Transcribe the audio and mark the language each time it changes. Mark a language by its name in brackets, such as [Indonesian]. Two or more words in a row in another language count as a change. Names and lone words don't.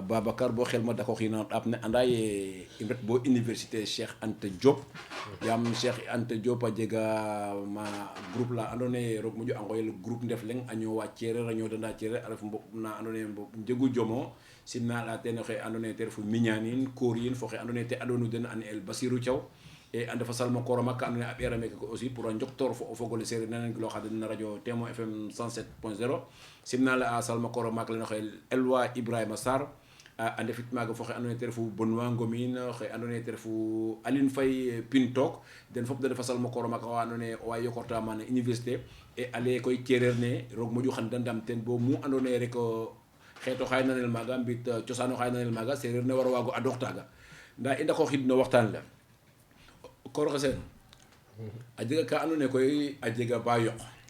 [Serer] Babacar bo xel ma dako xid no ɗaap ne anda ye i ret bo université Cheikh Anta Diop yaam Cheikh Anta Diop a jega ma groupe la andona ye roog moƴu a ngoyel groupe Ndef Leng a ñoowa cereer a ñoodana cereer a ref mboɓ na andona ye mboɓ njegu jomo simnala ten oxe andona ye te refu Mignane Korin fo xe andona ye te aɗonu den an el Basirou Thiaw e anda fa salma koro makka andona ye a ɓeera meke ko [French] aussi pour [Serer] a njoktoor fo o fogole sereer nanen giloxa den na radio Témoin FM 107.0 simnala a salma koro mak lene oxe Elwa Ibrahima Sarr a ndefit maaga fo xe andona ye te refu Benoit Ngomin xe andona ye te refu Aline Faye Pintok den fop da ndefa salma koro maka wa andona ye owa yokorta mana université e ale koy cereer ne roog moƴu xan da ndam ten bo mu andona ye rek xeeto xaay nanel maaga mbit cosaan o xaay nanel maaga sereer ne war a waago adoox taaga nda i ndako xid no waxtaan le koor xe seen a jega ka andona ye koy a jega ba yoq